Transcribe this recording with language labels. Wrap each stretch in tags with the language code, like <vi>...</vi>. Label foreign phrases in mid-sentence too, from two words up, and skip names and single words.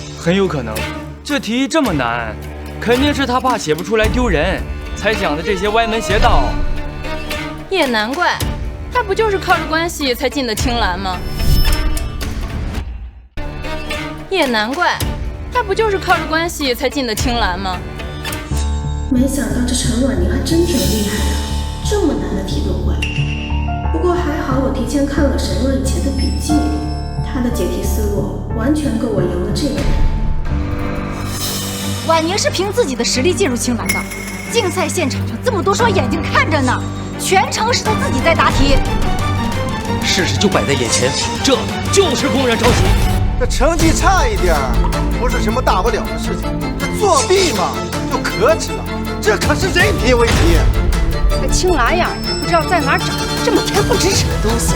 <zh>很有可能，这题这麼難，肯定是他怕寫不出來丟人，才想的這些歪門邪道。也難怪，他不就是靠着關係才進的青藍嗎？也難怪，他不就是靠着關係才進的青藍嗎？沒想到這陳婉寧還真挺厲害的。這麼難的題都會，不過還好我提前看了沈若以前的筆記，他的解題思路完全夠我贏了這個人。婉寧是憑自己的實力進入青藍的，競賽現場上這麼多雙眼睛看着呢，全程是他自己在答題。事實就擺在眼前，這就是公然抄襲。這成績差一點不是什麼大不了的事情，這作弊嘛就可恥了，這可是人品問題。這青藍呀，不知道在哪兒找這麼恬不知恥的東西啊！</zh>